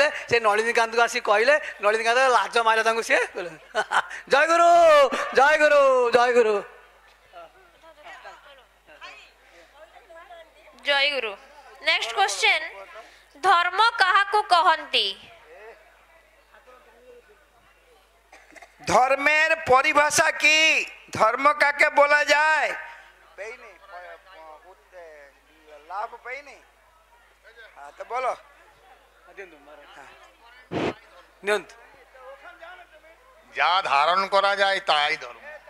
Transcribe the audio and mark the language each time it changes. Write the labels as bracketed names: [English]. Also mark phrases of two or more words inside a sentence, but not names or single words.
[Odia] ସେ ନଳିନୀକାନ୍ତକୁ ଆସି କହିଲେ, ନଳିନୀକାନ୍ତ ଲାଜ ମାରିଲା ତାଙ୍କୁ। ସିଏ ଜୟ ଗୁରୁ ଜୟ ଗୁରୁ ଜୟ ଗୁରୁ ଜୟ ଗୁରୁ। [English] next question, [Odia] ଧର୍ମ କାହାକୁ କହନ୍ତି? [Bangla] ধর্মের পরিভাষা কি? ধর্ম কাকে বলা যায়? লাভ পাইনি, তো বলো। যা ধারণ করা যায় তাই ধর্ম।